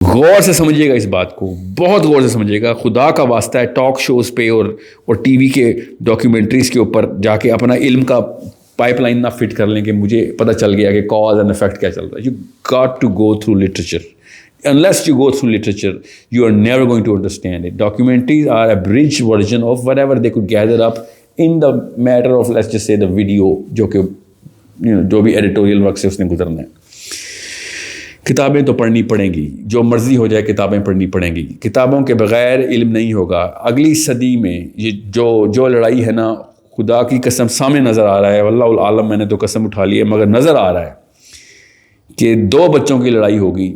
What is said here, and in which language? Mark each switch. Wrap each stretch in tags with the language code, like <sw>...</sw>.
<ur>غور سے سمجھیے گا اس بات کو, بہت غور سے سمجھیے گا. خدا کا واسطہ ہے ٹاک شوز پہ اور ٹی وی کے ڈاکیومنٹریز کے اوپر جا کے اپنا علم کا پائپ لائن نہ فٹ کر لیں کہ مجھے پتہ چل گیا کہ کاز اینڈ افیکٹ کیا چل رہا ہے.</ur> <en>You got to go through literature. Unless you go through literature, you are never going to understand it. Documentaries are a bridge version of whatever they could gather up in the matter of, let's just say, the video,</en> <ur>جو کہ جو بھی editorial work سے اس نے گزرنا ہے. کتابیں تو پڑھنی پڑیں گی, جو مرضی ہو جائے کتابیں پڑھنی پڑیں گی. کتابوں کے بغیر علم نہیں ہوگا. اگلی صدی میں یہ جو لڑائی ہے نا, خدا کی قسم سامنے نظر آ رہا ہے, واللہ العالم, میں نے تو قسم اٹھا لی ہے, مگر نظر آ رہا ہے کہ 2 بچوں کی لڑائی ہوگی.</ur>